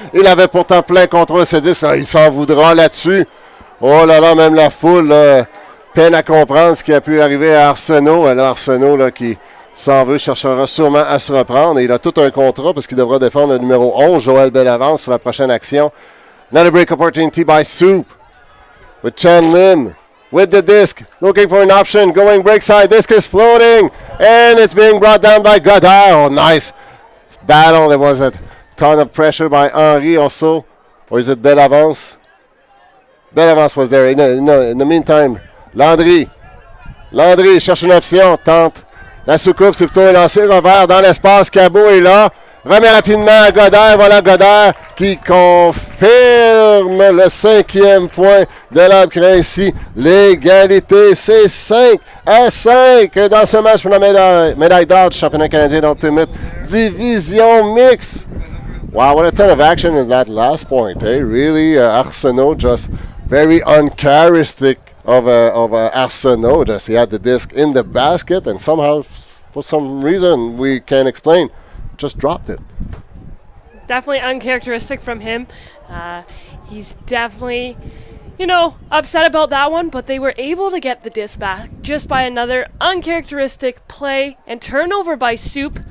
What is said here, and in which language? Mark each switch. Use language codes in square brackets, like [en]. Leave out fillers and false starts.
[fr] Il avait pourtant plein contrôle ce disque. Il s'en voudra là-dessus. Oh là là, même la foule là, peine à comprendre ce qui a pu arriver à Arsenault. Alors Arsenault là, qui s'en veut, cherchera sûrement à se reprendre. Et il a tout un contrat parce qu'il devra défendre le numéro 11, Joël Bellavance, sur la prochaine action. [en] Another break opportunity by Soup with Chan Lim with the disc, looking for an option, going break side. Disc is floating, and it's being brought down by Godard. Oh, nice battle. There was a ton of pressure by Henry also. Or is it Bellavance? Belle avance was there. In the meantime, Landry [fr] cherche une option, tente. La soucoupe, c'est plutôt un lancer revers dans l'espace. Cabot est là. Remet rapidement à Godard. Voilà Godard qui confirme le 5e point de l'Arbre ici. L'égalité, c'est 5-5 dans ce match pour la médaille d'or du championnat canadien d'Ultimate Division Mix. [en] Wow, what a ton of action in that last point. Eh? Really, Arsenault just very uncharacteristic of Arsenault. Just he had the disc in the basket and somehow, for some reason we can't explain, just dropped it. Definitely uncharacteristic from him. He's definitely, upset about that one, but they were able to get the disc back just by another uncharacteristic play and turnover by Soup.